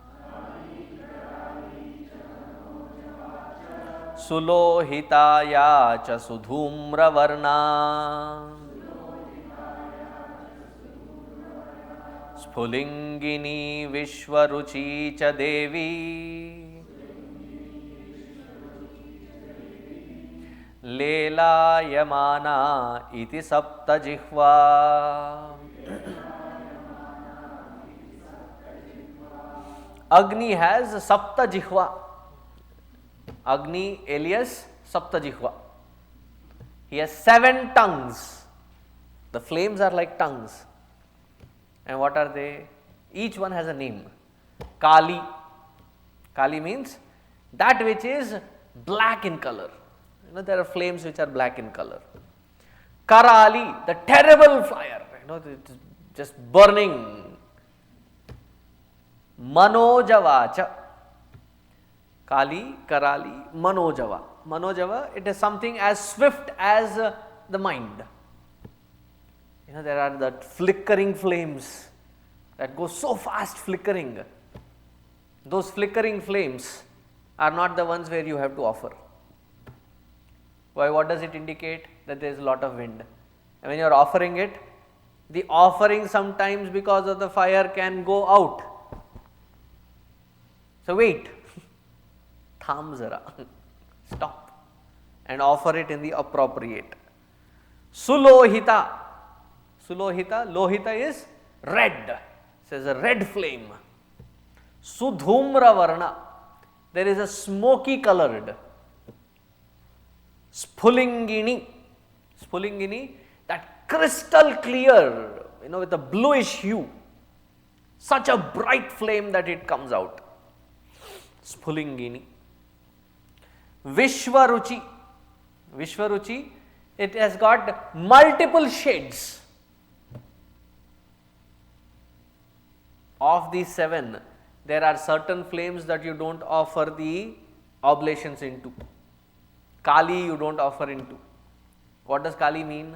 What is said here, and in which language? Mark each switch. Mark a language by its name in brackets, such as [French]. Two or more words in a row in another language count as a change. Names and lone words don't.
[Sanskrit] सुलोहिताय च सुधूम्र वर्ण, स्फुलिङ्गिनी विश्वरुची च देवी, लेलायमाना इति सप्त जिह्वा. [English] Agni has [Sanskrit] सप्त जिह्वा. [English] Agni alias [Sanskrit] सप्त जिह्वा. [English] He has 7 tongues. The flames are like tongues. And what are they? Each one has a name. Kali. Kali means that which is black in color. There are flames which are black in color. Karali, the terrible fire, it's just burning. Manojavacha. Kali, Karali, Manojava. Manojava, it is something as swift as the mind. There are that flickering flames that go so fast flickering. Those flickering flames are not the ones where you have to offer. Why? What does it indicate? That there is a lot of wind. And when you are offering it, the offering sometimes because of the fire can go out. So wait, [Hindi] थम ज़रा, [English] stop and offer it in the appropriate. Sulohita. Sulohita, lohita is red. Says a red flame. [Sanskrit] सुधूम्र वर्ण. [English] There is a smoky colored. Spulingini. Spulingini, that crystal clear, with a bluish hue. Such a bright flame that it comes out. Spulingini. Vishwaruchi. Vishwaruchi, it has got multiple shades. Of these 7, there are certain flames that you don't offer the oblations into. Kali you don't offer into. What does Kali mean?